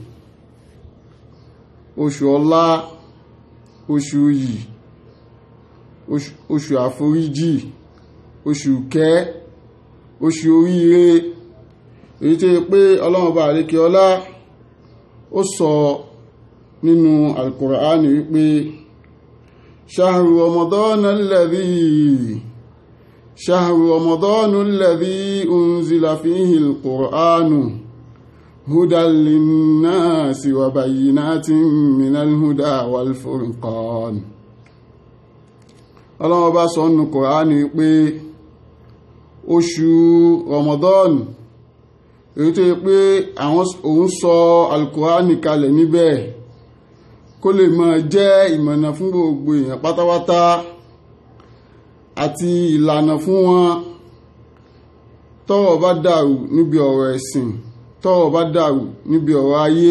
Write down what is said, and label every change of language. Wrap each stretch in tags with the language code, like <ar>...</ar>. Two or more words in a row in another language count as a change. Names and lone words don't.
<yo>oṣù ọlá, oṣù yìí, oṣù àforíjì, oṣù kẹ́, oṣù oríire, èyí tó yẹ pé Ọlọ́run bá àlékè ọlá ó sọ nínú Al-Qur'ani wípé shahru</yo> <ar>رمضان الذي أنزل فيه القرآن هدى للناس وبينات من الهدى والفرقان.</ar> <yo>Ọlọ́run bá sọ nínú Kùránì pé oṣù Ramadan, èyí tó yẹ pé òun sọ Al-Kùránì kalẹ̀ níbẹ̀ kó lè máa jẹ́ ìmọ̀nà fún gbogbo èèyàn pátápátá àti ìlànà fún wọn tọ́rọ̀ bá dàrú níbi ọ̀rọ̀ ẹ̀sìn, tọ́rọ̀ bá dàrú níbi ọ̀rọ̀ ayé.</yo>